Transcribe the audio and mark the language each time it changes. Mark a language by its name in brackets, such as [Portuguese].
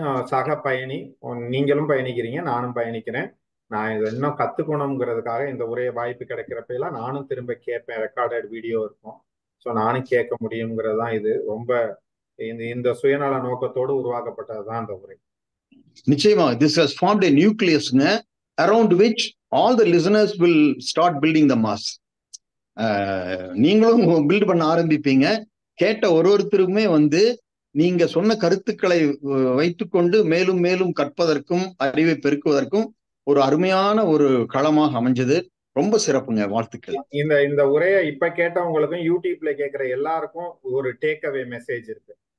[Tamil] சக பயணி, நீங்களும் பயணிக்கிறீங்க, நானும் பயணிக்கிறேன். நான் இதை இன்னும் கத்துக்கணுங்கிறதுக்காக இந்த உரைய வாய்ப்பு கிடைக்கிறப்ப எல்லாம் நானும் திரும்ப கேட்பேன். ரெக்கார்டட் வீடியோ இருக்கும், ஸோ நானும் கேட்க முடியுங்கிறது தான். இது ரொம்ப இந்த சுயநல நோக்கத்தோடு உருவாக்கப்பட்டதுதான் அந்த உரை. நிச்சயமா [English] this has formed a nucleus around which all the listeners will start building the mass. [Tamil] நீங்களும் பில்ட் பண்ண ஆரம்பிப்பீங்க. கேட்ட ஒருத்தருக்குமே நீங்க சொன்ன கருத்துக்களை வைத்துக்கொண்டு மேலும் மேலும் கற்பதற்கும் அறிவை பெருக்குவதற்கும் ஒரு அருமையான ஒரு களமாக அமைஞ்சது. ரொம்ப சிறப்புங்க, வாழ்த்துக்கள். இந்த உரையை இப்ப கேட்டவங்களுக்கும் யூடியூப்ல கேட்கிற எல்லாருக்கும் ஒரு டேக் அவே மெசேஜ் இருக்கு.